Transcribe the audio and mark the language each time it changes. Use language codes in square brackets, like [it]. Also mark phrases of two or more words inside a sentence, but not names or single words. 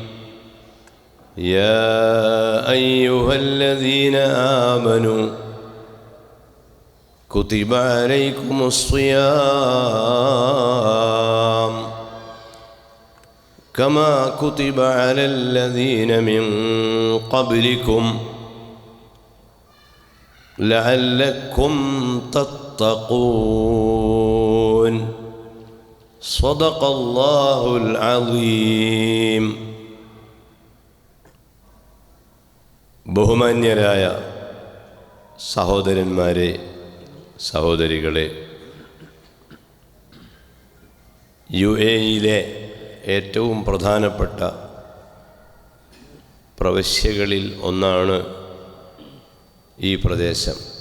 [ar] يا أيها الذين آمنوا كتب عليكم الصيام كما كتب على الذين من قبلكم لعلكم تتقون. صدق الله العظيم. [ml] ബഹുമാന്യരായ സഹോദരന്മാരെ, സഹോദരികളെ, UAE-യിലെ ഏറ്റവും പ്രധാനപ്പെട്ട പ്രവിശ്യകളിൽ ഒന്നാണ് ഈ പ്രദേശം.